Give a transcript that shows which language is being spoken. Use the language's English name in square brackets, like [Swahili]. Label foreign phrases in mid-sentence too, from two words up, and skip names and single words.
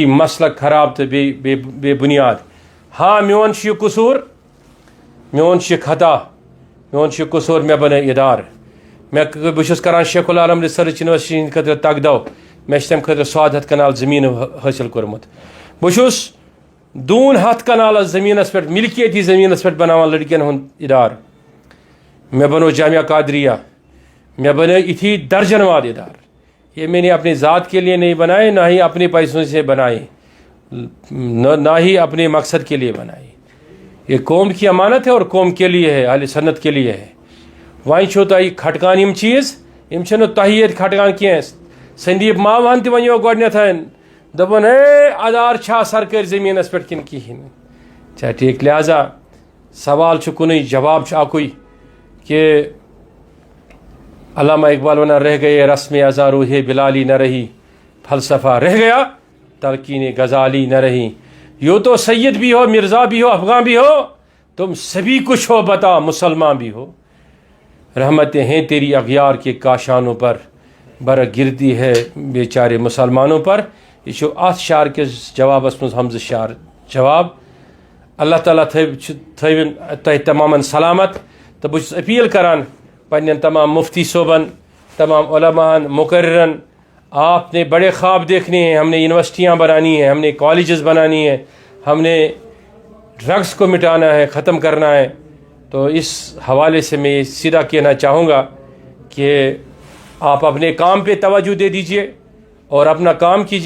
[Kashmiri] مسلک خراب تہٕ بیٚیہِ بُنیاد ہاں میون چھُ یہِ قصوٗر میون چھُ یہِ خطا میون چھُ یہِ قصوٗر مےٚ بنٲے ادارٕ بہٕ چھُس کران شیخ العالم ریسرچ یونیورسٹی ہٕنٛدِ خٲطرٕ تقدو مےٚ چھِ تمہِ خٲطرٕ 100 کنال زٔمیٖن حٲصِل کوٚرمُت بہٕ چھُس 200 کنالس زٔمیٖنس پٮ۪ٹھ ملکیتی زٔمیٖنس پٮ۪ٹھ بناوان لڑکین ہُنٛد ادارٕ مےٚ بنوو جامعہ قادریہ [Urdu] میں بنائے اتھی درجن واد ادارے یہ میں نے اپنی ذات کے لیے نہیں بنائے نہ ہی اپنے پیسوں سے بنائے نہ ہی اپنے مقصد کے لیے بنائے یہ قوم کی امانت ہے اور قوم کے لیے ہے اہل سنت کے لیے ہے [Kashmiri] وہیں چھو تۄہہِ کھٹکان یِم چیٖز یِم چھِنہٕ تۄہہِ ییٚتہِ کھٹکان کینٛہہ سندیپ ماوہن تہِ وَنیو گۄڈنٮ۪تھ دوٚپُن ہے ادار چھا سرکٲرۍ زٔمیٖنس پٮ۪ٹھ کِنہٕ کِہیٖنۍ چھا ٹھیٖک لہذا سوال چھُ کُنُے جواب چھُ اکُے کہ علامہ اقبال ونان [Urdu] رہ گئے رسم ازاں روح بلالی نہ رہی فلسفہ رہ گیا تلقین غزالی نہ رہی یوں تو سید بھی ہو مرزا بھی ہو افغان بھی ہو تم سبھی کچھ ہو بتا مسلمان بھی ہو رحمتیں ہیں تیری اغیار کے کاشانوں پر برگردی ہے بیچارے مسلمانوں پر. [Kashmiri] یہ ات شعر کس جوابس من حمزہ شعر جواب. اللہ تعالیٰ تھوین تہ تمام سلامت. تو بہت اپیل کران پنن تمام مفتی صوبن, تمام علماء مقررن, [Urdu] آپ نے بڑے خواب دیکھنے ہیں, ہم نے یونیورسٹیاں بنانی ہیں, ہم نے کالجز بنانی ہیں, ہم نے ڈرگس کو مٹانا ہے, ختم کرنا ہے. تو اس حوالے سے میں سیدھا کہنا چاہوں گا کہ آپ اپنے کام پہ توجہ دے دیجئے اور اپنا کام کیجئے.